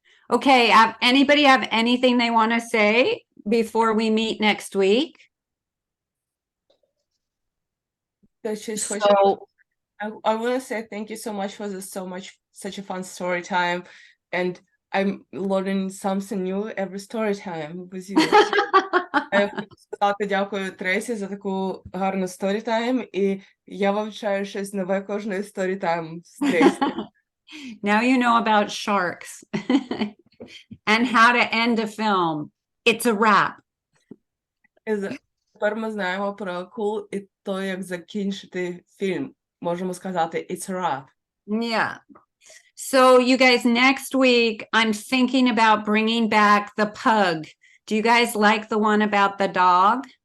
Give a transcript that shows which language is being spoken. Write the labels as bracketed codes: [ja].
[en] Okay, anybody have anything they want to say before we meet next week? [uk] Хтось щось хоче. [en] So, I want to say thank you so much for such a fun story time, and I'm learning something new every story time with you. [uk] Я хочу сказати дякую Тресі за таку гарну сторітайм, і я вивчаю щось нове кожної сторітайм з Тресі. [en] now you know about sharks and how to end a film. It's a wrap. [uk] Тепер ми знаємо про акул і то, як закінчити фільм. Можемо сказати [en] it's a wrap. Yeah. So you guys, next week, I'm thinking about bringing back the pug. Do you guys like the one about the dog?